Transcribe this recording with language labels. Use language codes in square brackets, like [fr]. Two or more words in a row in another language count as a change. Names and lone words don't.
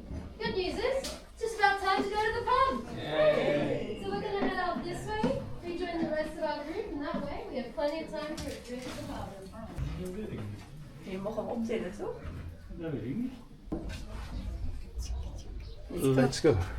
[en] Good news is, it's just about time to go to the pub. Yay. So we're gonna head out this way, rejoin the rest of our group, and that way we have plenty of time for a drink at the pub. [nl] Je mag hem optillen, toch? [en] Let's go.